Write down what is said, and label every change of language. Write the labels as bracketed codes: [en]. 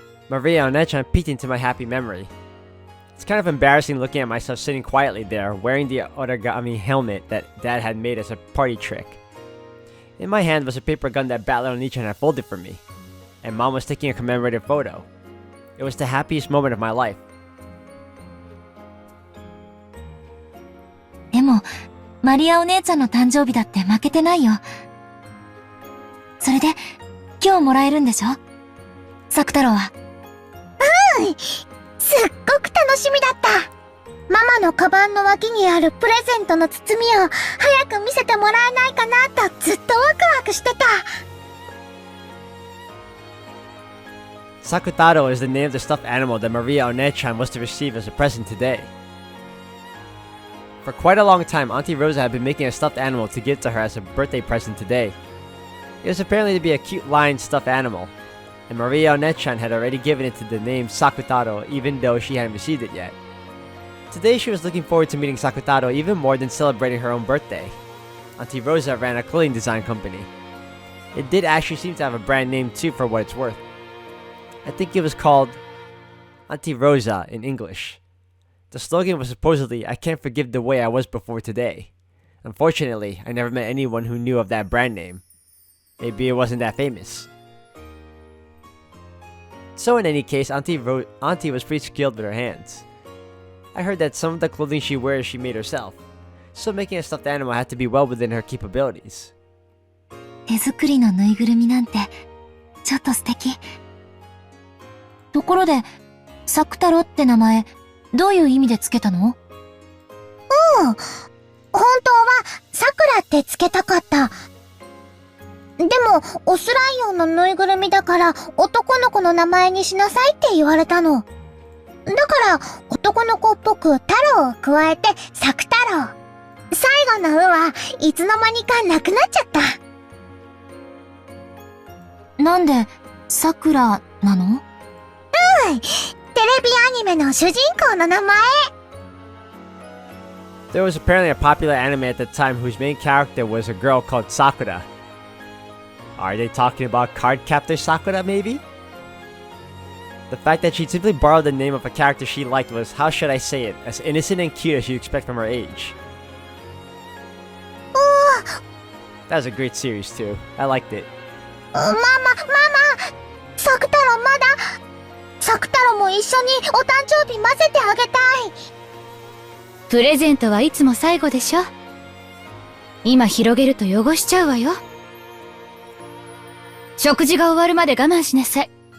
[en] Maria and Ange peeked into my happy memory. It's kind of embarrassing looking at myself sitting quietly there, wearing the origami helmet that Dad had made as a party trick. In my hand was a paper gun that Battler Onichan had folded for me, and Mom was taking a commemorative photo. It was the happiest moment of my life. [ja] でも、マリアお姉ちゃんの誕生日だって負けてないよ。それで、今日もらえるんでしょ？サク太郎は。すっごく楽しみだった。ママのカバンの脇にあるプレゼントの包みを早く見せてもらえないかなとずっとワクワクしてた。 [en] Sakutarou is the name of the stuffed animal that Maria Onechan was to receive as a present today. For quite a long time, Auntie Rosa had been making a stuffed animal to give to her as a birthday present today. It was apparently to be a cute lion stuffed animal, and Maria Onechan had already given it to the name Sakutarou even though she hadn't received it yet. Today she was looking forward to meeting Sakutarou even more than celebrating her own birthday. Auntie Rosa ran a clothing design company. It did actually seem to have a brand name too for what it's worth. I think it was called Auntie Rosa in English. The slogan was supposedly, "I can't forgive the way I was before today." Unfortunately, I never met anyone who knew of that brand name. Maybe it wasn't that famous. So in any case, Auntie was pretty skilled with her hands. I heard that some of the clothing she wears she made herself, so making a stuffed animal had to be well within her capabilities. [ja] 手作りのぬいぐるみなんてちょっと素敵。ところで、サク太郎って名前、どういう意味でつけたの？本当はサクラってつけたかった。でも、オスライオンのぬいぐるみだから男の子の名前にしなさいって言われたの。だから男の子っぽく太郎を加えてサク太郎。最後の「う」はいつの間にかなくなっちゃった。なんでサクラなの？テレビアニメの主人公の名前。 [en] There was apparently a popular anime at the time whose main character was a girl called Sakura. Are they talking about Cardcaptor Sakura, maybe? The fact that she simply borrowed the name of a character she liked was, how should I say it, as innocent and cute as you'd expect from her age. That was a great series too. I liked it. [ja] Mama! サクタロウまだサクタロウも一緒にお誕生日混ぜてあげたい。プレゼントはいつも最後でしょ。今広げると汚しちゃうわよ。食事が終わるまで我慢しなさい。